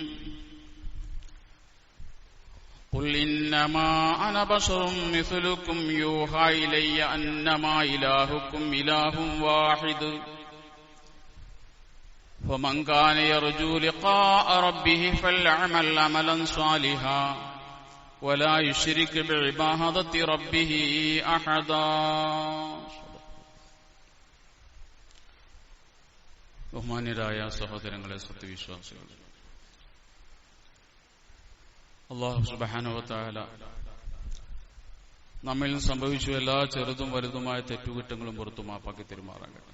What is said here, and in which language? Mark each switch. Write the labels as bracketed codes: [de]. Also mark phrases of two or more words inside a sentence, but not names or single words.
[ar] قل إنما أنا بشر مثلكم يوحى إلي أنما إلهكم إله واحد فمن كان يرجو لقاء ربه فليعمل عملا صالحا ولا يشرك بعبادة ربه أحدا. [ml] ബഹുമാന്യരായ സഹോദരങ്ങളെ, സത്യവിശ്വാസികൾ, [ar] الله سبحانه وتعالى [ml] നമ്മിൽ സംഭവിച്ച എല്ലാ ചെറുതും വലുതുമായ തെറ്റുകുറ്റങ്ങളും പുറത്തു മാപ്പാക്കി തരുമാറാകട്ടെ.